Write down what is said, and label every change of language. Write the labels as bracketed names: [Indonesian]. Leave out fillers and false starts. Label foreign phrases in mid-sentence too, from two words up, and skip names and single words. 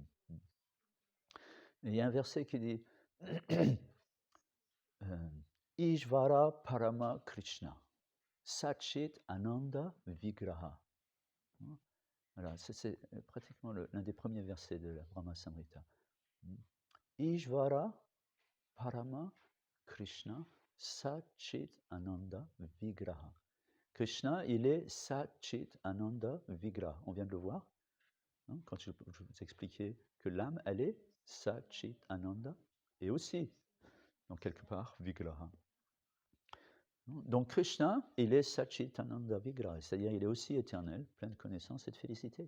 [French] Et il y a un verset qui dit [Sanskrit] Ishvara Parama Krishna, Satchit Ananda Vigraha. [French] Voilà, c'est pratiquement l'un des premiers versets de la Brahma Samrita. [Sanskrit] Ishvara Parama Krishna, Satchit Ananda Vigraha. [French] Krishna, il est [Sanskrit] Satchit Ananda Vigraha. [French] On vient de le voir, quand je vous expliquais que l'âme, elle est [Sanskrit] Satchit Ananda, [French] et aussi, donc quelque part, Vigraha. Donc Krishna, il est [Sanskrit] Satchitananda Vigraha, [French] c'est-à-dire il est aussi éternel, plein de connaissances et de félicité.